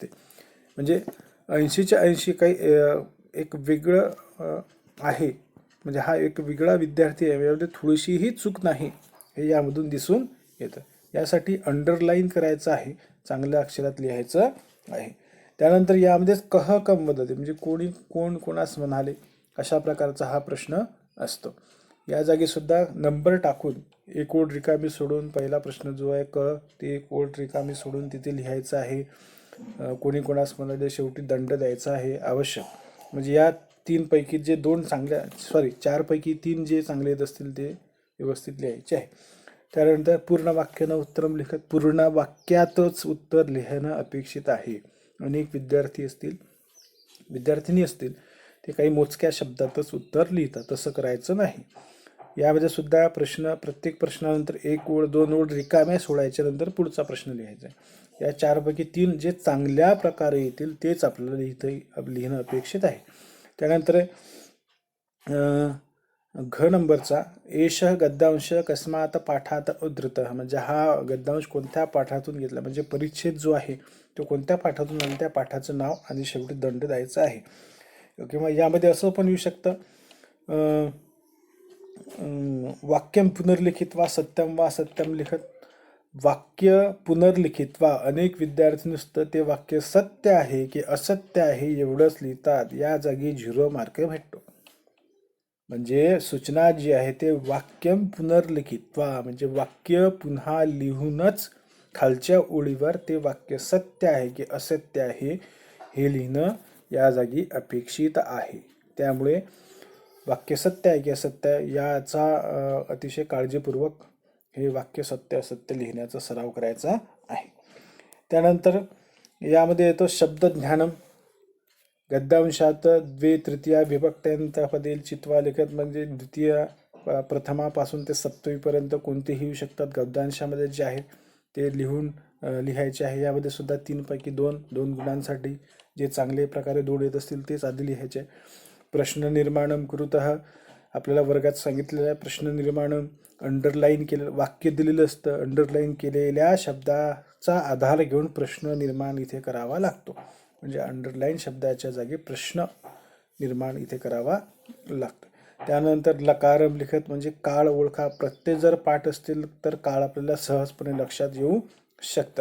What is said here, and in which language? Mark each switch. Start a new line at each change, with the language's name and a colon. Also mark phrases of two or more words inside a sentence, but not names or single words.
Marathi: म्हणजे 80च्या 80 काही एक वेगळं आहे, म्हणजे हा एक वेगळा विद्यार्थी आहे, यामध्ये थोडीशीही चूक नाही हे यामधून दिसून येतं. यासाठी अंडरलाईन करायचं आहे, चांगल्या अक्षरात लिहायचं आहे. त्यानंतर यामध्येच
Sanskrit: कह कम वदते
Marathi: म्हणजे कोण कोणास म्हणाले, अशा प्रकारचा हा प्रश्न असतो. या जागी सुद्धा नंबर टाकून एक ओळ रिकामी सोडून पहिला प्रश्न जो आहे क ते एक ओळ रिकामी सोडून तिथे लिहायचं आहे. कोणी कोणास म्हणाले शेवटी दंड द्यायचा आहे आवश्यक. म्हणजे या 3 पैकी जे 2 चांगल्या 4 पैकी 3 जे चांगले येत असतील ते व्यवस्थित लिहायचे आहे. त्यानंतर पूर्ण वाक्यानं
Sanskrit: उत्तरम लिखत,
Marathi: पूर्ण वाक्यातच उत्तर लिहिणं अपेक्षित आहे. अनेक विद्यार्थिनी असतील ते काही मोजक्या शब्दातच उत्तर लिहितात, तसं करायचं नाही. यामध्ये सुद्धा प्रत्येक प्रश्नानंतर 1 ओळ 2 ओळ रिकाम्या सोडायच्या नंतर पुढचा प्रश्न लिहायचा आहे. या 4पैकी 3 जे चांगल्या प्रकारे येतील तेच आपल्याला लिहिणं अपेक्षित आहे. त्यानंतर घ नंबरचा
Sanskrit: एष गद्यांश कस्मात पाठात उद्धृत,
Marathi: म्हणजे हा गद्यांश कोणत्या पाठातून घेतला, म्हणजे परिच्छेद जो आहे तो कोणत्या पाठातून आणि त्या पाठाचं नाव आणि शेवटी दंड द्यायचा आहे. किंवा यामध्ये असं पण येऊ शकतं
Sanskrit: वाक्यम पुनर्लिखित्वा सत्यम वा सत्यम लिखत. वाक्य पुनर्लिखित्वा
Marathi: अनेक विद्यार्थी नुसतं ते वाक्य सत्य आहे की असत्य आहे एवढंच लिहितात, या जागी 0 मार्क भेटतो. म्हणजे सूचना जी आहे ते
Sanskrit: वाक्यम पुनर्लिखित्वा,
Marathi: म्हणजे वाक्य पुन्हा लिहूनच खालच्या ओळीवर ते वाक्य सत्य आहे की असत्य आहे हे लिहिणं या जागी अपेक्षित आहे. त्यामुळे वाक्य सत्य आहे की असत्य याचा अतिशय काळजीपूर्वक हे वाक्य सत्य असत्य लिहिण्याचा सराव करायचा आहे. त्यानंतर यामध्ये येतो
Sanskrit: शब्द ज्ञानम. गद्यांशात 2/3 विभक्त्यांतपदेल चित्वा लिखत,
Marathi: म्हणजे प्रथमापासून ते 7वीपर्यंत कोणतेही येऊ शकतात. गद्यांशामध्ये जे आहे ते लिहायचे आहे. यामध्ये सुद्धा 3पैकी 2 गुणांसाठी जे चांगले प्रकारे 2 येत असतील तेच आधी लिहायचे.
Sanskrit: प्रश्न निर्माणम कुरुतः,
Marathi: आपल्याला वर्गात सांगितलेलं आहे
Sanskrit: प्रश्न निर्माणम.
Marathi: अंडरलाईन केलेलं वाक्य दिलेलं असतं, अंडरलाईन केलेल्या शब्दाचा आधार घेऊन प्रश्न निर्माण इथे करावा लागतो. म्हणजे अंडरलाईन शब्दाच्या जागी प्रश्न निर्माण इथे करावा लागतो. त्यानंतर
Sanskrit: लकारम लिखत,
Marathi: म्हणजे काळ ओळखा. प्रत्यय जर पाठ असतील तर काळ आपल्याला सहजपणे लक्षात येऊ शकतात.